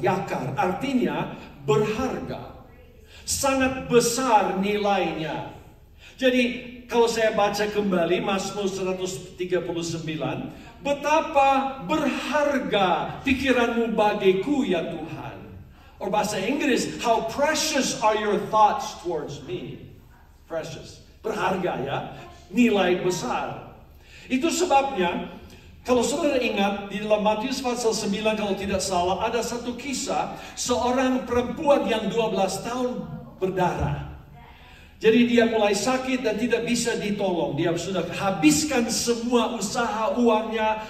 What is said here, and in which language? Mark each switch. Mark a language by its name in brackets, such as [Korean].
[Indonesian] Yakar artinya berharga. Sangat besar nilainya. Jadi kalau saya baca kembali Mazmur 139, betapa berharga pikiranmu bagiku ya Tuhan. [English] Or [Indonesian] bahasa Inggris, [English] how precious are your thoughts towards me. [Indonesian] Precious, berharga ya, nilai besar. Itu sebabnya kalau saudara ingat di dalam Matius pasal 9 kalau tidak salah, ada satu kisah seorang perempuan yang 12 tahun berdarah. Jadi dia mulai sakit dan tidak bisa ditolong. Dia sudah habiskan semua usaha uangnya.